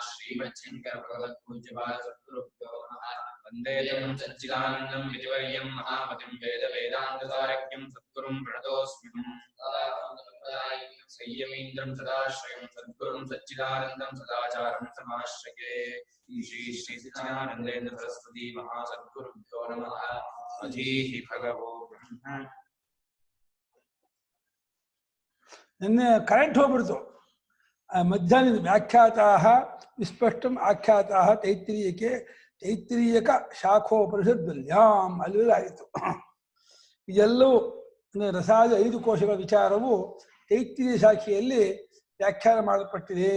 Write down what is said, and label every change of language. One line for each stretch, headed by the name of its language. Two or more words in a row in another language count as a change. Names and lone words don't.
Sanskrit: श्रीमच्छङ्करभगवत्पूज्यपादसद्गुरुभ्यो नमः वन्दे तं सच्चिदानन्दं विधिवर्यं महामतिं वेदवेदान्तसारज्ञं सद्गुरुं प्रणतोऽस्म्यहम् संयमीन्द्रं सदाश्रयं सद्गुरुं सच्चिदानन्दं सदाचारं समाश्रये श्री सच्चिदानन्देन्द्र सरस्वती महासद्गुरुभ्यो नमः अधीहि भगवो ब्रह्म
Kannada: ನಿನ್ನೆ ಕರೆಂಟ್ ಹೋಗ್ಬಿಡ್ತು ಮಧ್ಯಾಹ್ನದ
Sanskrit: ವ್ಯಾಖ್ಯಾತಾಹ ವಿಸ್ಪಷ್ಟಂ ಆಖ್ಯಾತಾಹ ತೈತ್ರೀಯಕ ಶಾಖೋಪನಿಷದ್ವಲ್ಯಾಂ
Kannada: ಅಲ್ಲಿ ಆಯಿತು. ಇದೆಲ್ಲವೂ ರಸಾದ 5 ಕೋಶಗಳ ವಿಚಾರವು ತೈತ್ರೀಯ ಶಾಖೆಯಲ್ಲಿ ವ್ಯಾಖ್ಯಾನ ಮಾಡಲ್ಪಟ್ಟಿದೆ.